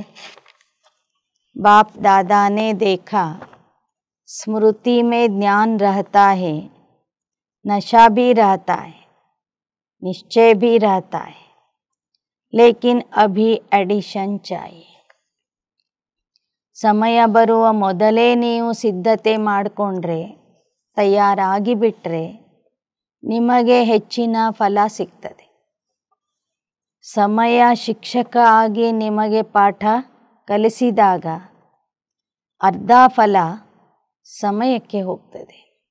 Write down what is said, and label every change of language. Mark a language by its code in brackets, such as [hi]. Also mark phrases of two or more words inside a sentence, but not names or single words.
[hi] बाप दादा ने देखा स्मृति में ज्ञान रहता है, नशा भी रहता है, निश्चय भी रहता है, लेकिन अभी एडिशन चाहिए. [kn] ಸಮಯ ಬರುವ ಮೊದಲೇ ನೀವು ಸಿದ್ಧತೆ ಮಾಡಿಕೊಂಡ್ರೆ, ತಯಾರಾಗಿ ಬಿಟ್ಟರೆ ನಿಮಗೆ ಹೆಚ್ಚಿನ ಫಲ ಸಿಗ್ತದೆ. ಸಮಯ ಶಿಕ್ಷಕ ಆಗಿ ನಿಮಗೆ ಪಾಠ ಕಲಿಸಿದಾಗ ಅರ್ಧ ಫಲ ಸಮಯಕ್ಕೆ ಹೋಗ್ತದೆ.